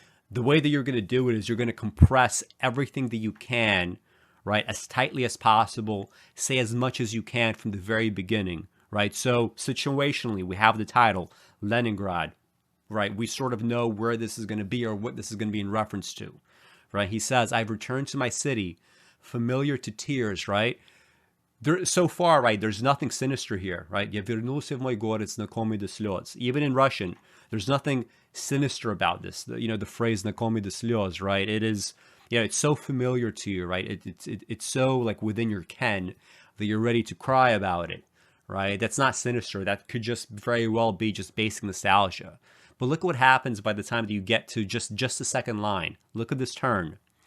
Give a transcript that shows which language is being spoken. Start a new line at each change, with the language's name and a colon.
English: The way that you're going to do it is you're going to compress everything that you can, right, as tightly as possible, say as much as you can from the very beginning, right? So situationally, we have the title, Leningrad, right? We sort of know where this is going to be or what this is going to be in reference to, right? He says, I've returned to my city, familiar to tears, right? So far, right, there's nothing sinister here, right?
Russian: Я вернулся в мой город, знакомый до слез.
English: Even in Russian, there's nothing sinister about this. The phrase
Russian: знакомый до слез,
English: right? It is, it's so familiar to you, right? It's so like within your ken that you're ready to cry about it, right? That's not sinister. That could just very well be just basic nostalgia. But look what happens by the time that you get to just the second line. Look at this turn.